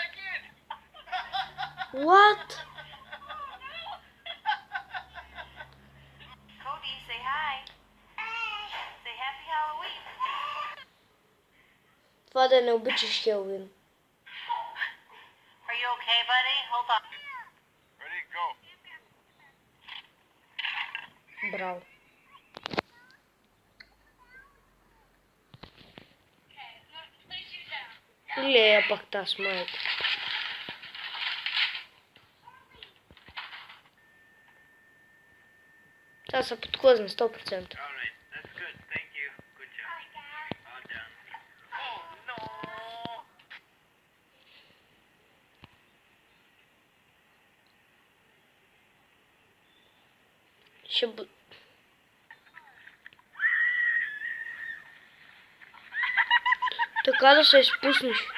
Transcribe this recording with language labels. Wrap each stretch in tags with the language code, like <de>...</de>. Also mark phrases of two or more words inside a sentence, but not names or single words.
<en>What? Cody, say hi. Say happy Halloween.</en> <bg>Това да не обичаш Хелоуин.</bg> <en>Are you okay, buddy? Hold on. Ready, go.</en> <bg>Браво. Лея пак таз, майка. Сега се подклъзна 100%.</bg> <en>All right, that's good. Thank you. Good job. All done. Oh no.</en> <bg>Ще бъ... Така да се изпуснеш.</bg>